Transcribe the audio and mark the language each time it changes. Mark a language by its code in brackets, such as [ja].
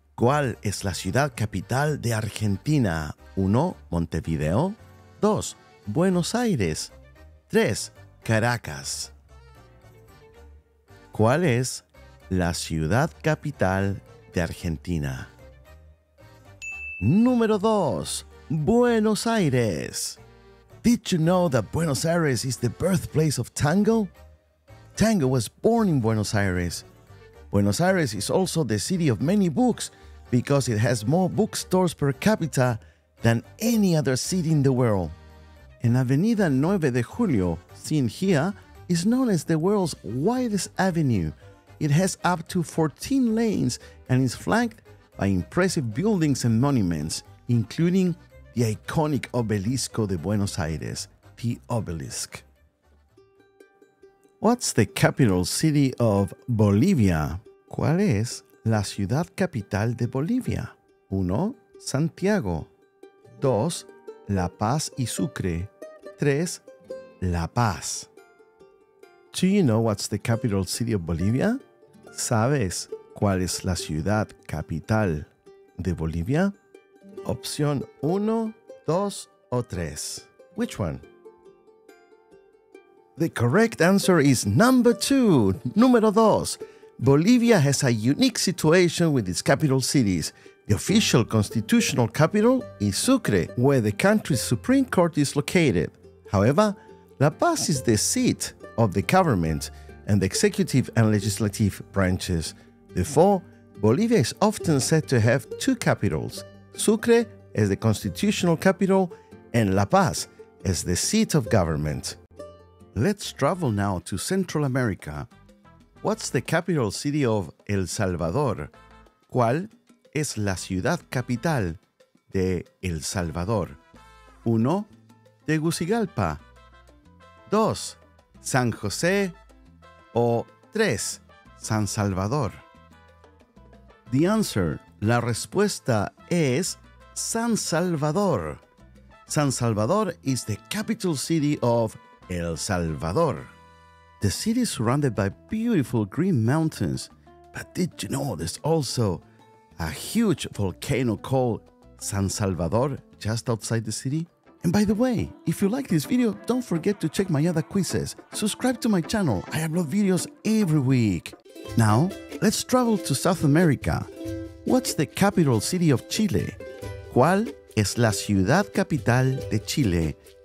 [es] ¿Cuál es la ciudad capital de Argentina? 1. Montevideo. 2. Buenos Aires. 3. Caracas. ¿Cuál es la ciudad capital de Argentina? Número 2. Buenos Aires. [en] Did you know that Buenos Aires is the birthplace of tango? Tango was born in Buenos Aires. Buenos Aires is also the city of many books because it has more bookstores per capita than any other city in the world. And Avenida 9 de Julio, seen here, is known as the world's widest avenue. It has up to 14 lanes and is flanked by impressive buildings and monuments, including the iconic Obelisco de Buenos Aires, the Obelisk. What's the capital city of Bolivia? [es] ¿Cuál es la ciudad capital de Bolivia? 1. Santiago. 2. La Paz y Sucre. 3. La Paz. [en] Do you know what's the capital city of Bolivia? [es] ¿Sabes cuál es la ciudad capital de Bolivia? Opción 1, 2 o 3. [en] Which one? The correct answer is number 2, [es] número 2. [en] Bolivia has a unique situation with its capital cities. The official constitutional capital is Sucre, where the country's Supreme Court is located. However, La Paz is the seat of the government and the executive and legislative branches. Therefore, Bolivia is often said to have two capitals, Sucre as the constitutional capital and La Paz as the seat of government. Let's travel now to Central America. What's the capital city of El Salvador? [es] ¿Cuál es la ciudad capital de El Salvador? 1. Tegucigalpa. 2. San José. O 3. San Salvador. [en] The answer, [es] la respuesta es San Salvador. [en] San Salvador is the capital city of El Salvador. The city is surrounded by beautiful green mountains, but did you know there's also a huge volcano called San Salvador just outside the city? And by the way, if you like this video, don't forget to check my other quizzes. Subscribe to my channel, I upload videos every week. Now, let's travel to South America. What's the capital city of Chile? [es] ¿Cuál es la ciudad capital de Chile?